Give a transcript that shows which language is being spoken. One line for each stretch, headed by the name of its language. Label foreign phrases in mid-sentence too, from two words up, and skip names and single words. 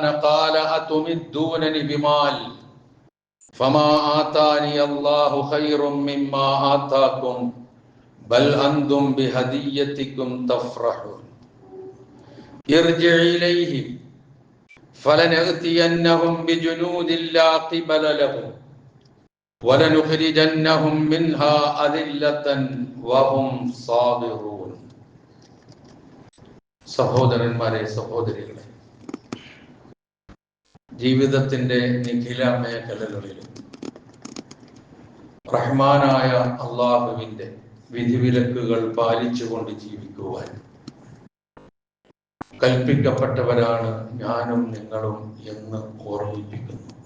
Arabic: قال أتمدونني بمال فما آتاني الله خير مما آتاكم بل أنتم بهديتكم تفرحون ارجع إليهم فلنأتينهم بجنود لا قبل لهم ولنخرجنهم منها أذلة وهم صاغرون
Malayalam: സഹോദരന്മാരെ സഹോദരികളെ, ജീവിതത്തിന്റെ നിഖില മേഖലകളിലും റഹ്മാനായ അള്ളാഹുവിന്റെ വിധിവിലക്കുകൾ പാലിച്ചുകൊണ്ട് ജീവിക്കുവാൻ കൽപ്പിക്കപ്പെട്ടവരാണ് ഞാനും നിങ്ങളും എന്ന് ഓർമ്മിപ്പിക്കുന്നു.